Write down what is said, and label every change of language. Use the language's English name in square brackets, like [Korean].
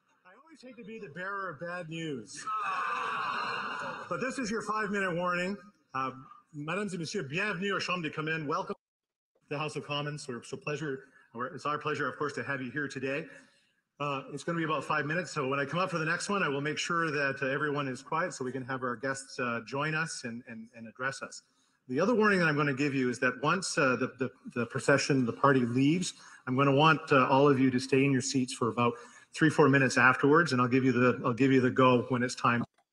[English] I always hate to be the bearer of bad news, but this is your 5-minute warning. [French] Mesdames et messieurs, bienvenue aux Chambres des Communes. [English] Welcome to the House of Commons. It's our pleasure, of course, to have you here today. It's going to be about 5 minutes, so when I come up for the next one, I will make sure that everyone is quiet so we can have our guests join us and address us. The other warning that I'm going to give you is that once the procession, the party leaves, I'm going to want all of you to stay in your seats for about 3-4 minutes afterwards, and I'll give you the go when it's time.